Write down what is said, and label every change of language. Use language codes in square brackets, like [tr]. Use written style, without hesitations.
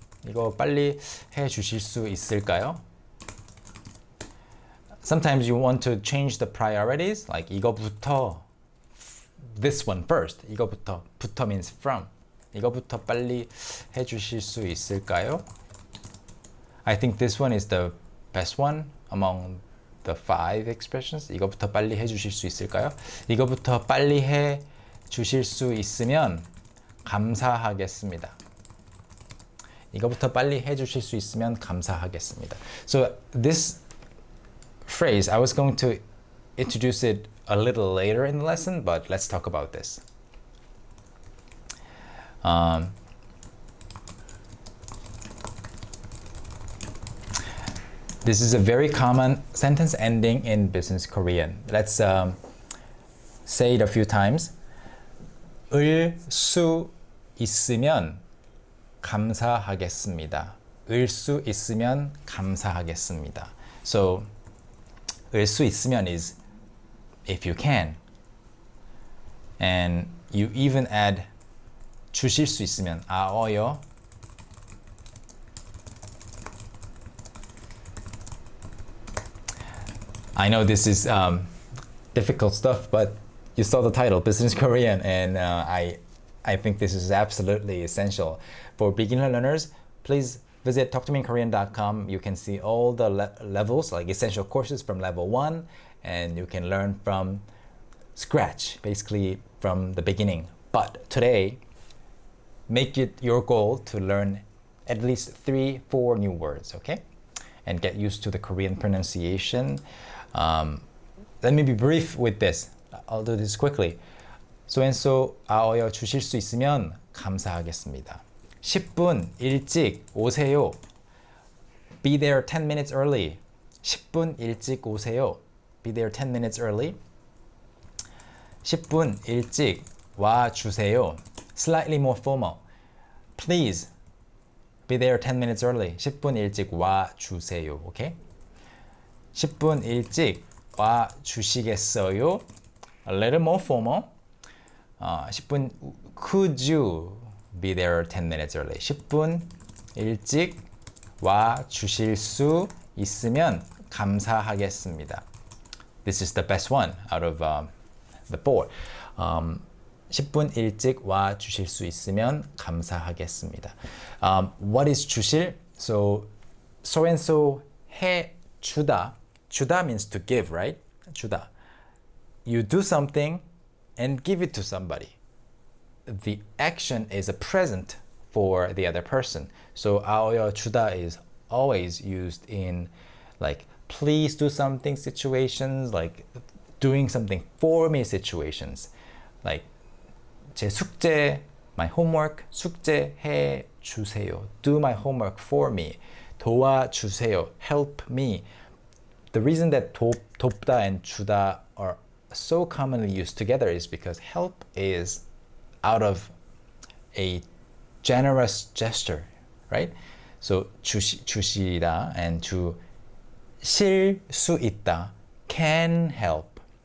[ko] 이거 빨리 해주실 수 있을까요? [en] Sometimes you want to change the priorities, like 이거부터, this one first. 이거부터, 부터 means from. [ko] 이거부터 빨리 해주실 수 있을까요? [en] I think this one is the best one among the 5 expressions. [ko] 이거부터 빨리 해주실 수 있을까요? 이거부터 빨리 해주실 수 있으면 감사하겠습니다. 이거부터 빨리 해주실 수 있으면 감사하겠습니다. [en] So this phrase, I was going to introduce it a little later in the lesson, but let's talk about this. This is a very common sentence ending in business Korean. Let's say it a few times. [ko] 을 수 있으면 감사하겠습니다. 을 수 있으면 감사하겠습니다. [en] So, 을 수 있으면 is if you can. And you even add [ko] 주실 수 있으면 아어요. [en] I know this is difficult stuff, but you saw the title, Business Korean, and I think this is absolutely essential. For beginner learners, please visit talktomeinkorean.com. You can see all the levels, like essential courses from level 1, and you can learn from scratch, basically from the beginning. But today, make it your goal to learn at least 3-4 new words, okay? And get used to the Korean pronunciation. Let me be brief with this. I'll do this quickly. So and so [ko] 아어여 주실 수 있으면 감사하겠습니다. 10분 일찍 오세요. [en] Be there 10 minutes early. [ko] 10분 일찍 오세요. [en] Be there 10 minutes early. [ko] 10분 일찍 와 주세요. [en] Slightly more formal. Please be there 10 minutes early. [ko] 10분 일찍 와 주세요. [en] Okay? [ko] 10분 일찍 와 주시겠어요? [en] A little more formal. 10분, could you be there 10 minutes early? [ko] 10분 일찍 와 주실 수 있으면 감사하겠습니다. [en] This is the best one out of the four. [ko] 10분 일찍 와 주실 수 있으면 감사하겠습니다. [en] What is 주실? So and so 해 주다. 주다 means to give, right? [ko] 주다. [en] You do something and give it to somebody. The action is a present for the other person. So our 주다 is always used in like please do something situations, like doing something for me situations. [ko] Like 제 숙제, [en] my homework, [ko] 숙제 해 주세요. [en] Do my homework for me. [ko] 도와주세요. [en] Help me. The reason that 돕다 and 주다 are so commonly used together is because help is out of a generous gesture, right? So 주시다 and 주실 수 있다, can help.